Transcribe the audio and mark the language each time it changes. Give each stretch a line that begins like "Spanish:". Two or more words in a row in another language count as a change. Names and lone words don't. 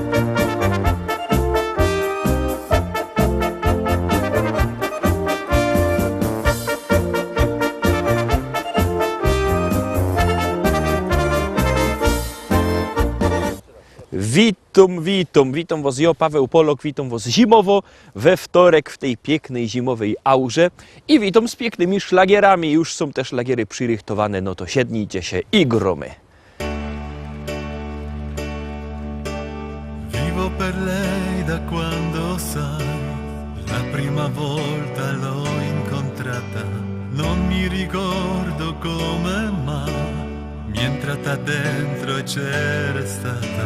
Polish: Witam was, ja Paweł Polok, witam was zimowo, we wtorek w tej pięknej zimowej aurze i witam z pięknymi szlagierami. Już są te szlagiery przyrychtowane, no to siednijcie się i gromy.
Italian: Vivo per lei da quando sai, la prima volta l'ho incontrata, non mi ricordo come ma, mi è entrata dentro e c'era stata.